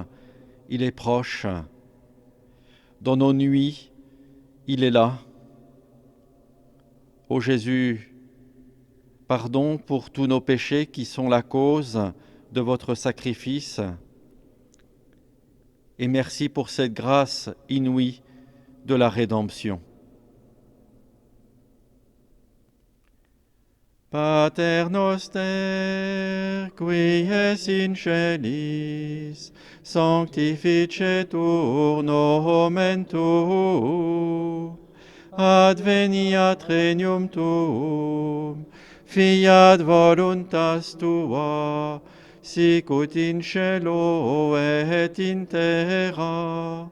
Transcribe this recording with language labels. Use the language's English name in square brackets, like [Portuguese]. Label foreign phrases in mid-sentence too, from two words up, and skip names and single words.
[French] Il est proche. Dans nos nuits, il est là. Ô Jésus, pardon pour tous nos péchés qui sont la cause de votre sacrifice. Et merci pour cette grâce inouïe de la rédemption. [Latin] Pater noster, qui es in celis, sanctificetur nomen tuum, adveniat regnum tuum, fiat voluntas tua, sicut in cielo et in terra.